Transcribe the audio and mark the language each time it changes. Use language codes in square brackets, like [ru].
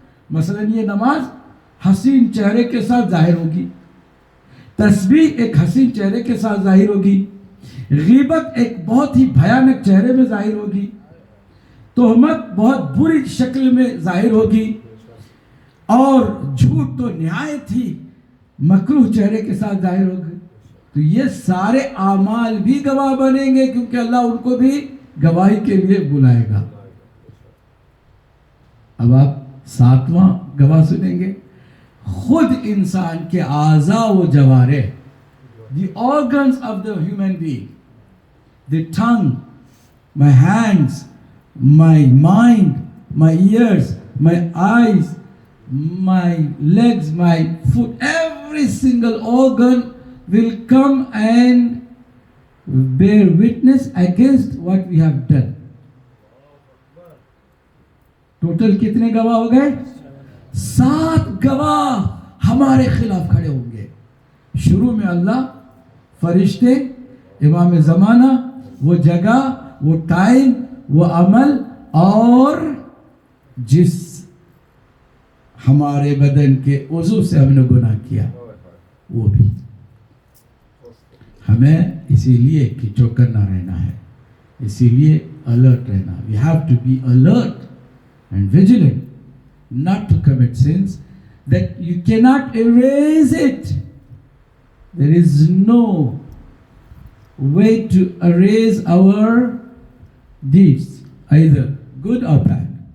[ur] مثلا یہ نماز حسین چہرے کے ساتھ ظاہر ہوگی، تسبیح ایک حسین چہرے کے ساتھ ظاہر ہوگی، غیبت ایک بہت ہی بھیانک چہرے میں ظاہر ہوگی، تہمت بہت بری شکل میں ظاہر ہوگی، اور جھوٹ تو نہایت ہی مکروہ چہرے کے ساتھ ظاہر ہوگی. تو یہ سارے اعمال بھی گواہ بنیں گے، کیونکہ اللہ ان کو بھی گواہی کے لیے بلائے گا. اب آپ ساتواں گواہ سنیں گے. خود انسان کے اعضاء و جوارح، [en] the organs of the human being, the tongue, my hands, my mind, my ears, my eyes, my legs, my foot, every single organ will come and bear witness against what we have done. [ur] Total کتنے گواہ ہو گئے؟ 7 گواہ ہمارے خلاف کھڑے ہوں گے. شروع میں اللہ، فرشتے، امام زمانہ، وہ جگہ، وہ ٹائم، وہ عمل، اور جس ہمارے بدن کے عضو سے ہم نے گناہ کیا وہ بھی. ہمیں اسی لیے کہ چوکنا رہنا ہے، اسی لیے alert رہنا. [en] We have to be alert and vigilant not to commit sins that you cannot erase it. There is no way to erase our deeds, either good or bad.